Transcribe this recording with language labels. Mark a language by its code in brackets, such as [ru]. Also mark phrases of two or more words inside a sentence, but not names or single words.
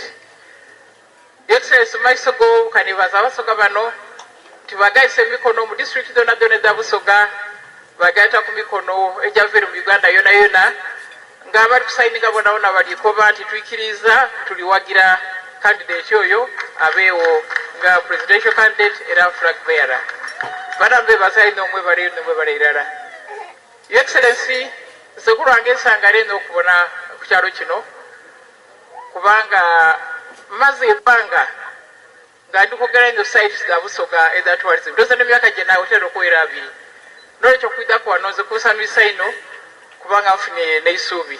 [xog] Excellency maiso go kanibaza abasoga bano tibagayise emikono mu district donna edda Busoga bagayita ku mikono egyava mu Uganda yona nga bali kusayininga bonabona baliko nti twikiriza tuliwagira candidate oyo abeewo nga [en] presidential candidate [xog] era [en] flag bearer. [xog] Banambe basayina omwe irala. [en] Your Excellency [xog] sekulwange ensangale eno okubona ku kyalo kino kubanga maze ebbanga nga ndikogera eno sites za Busoga eza tourism ndoza n'emyaka gye naawe otera okuwera abiri n'olwekyo okuidako wano nze kunsanyusa ino kubanga nfunye n'eisuubi.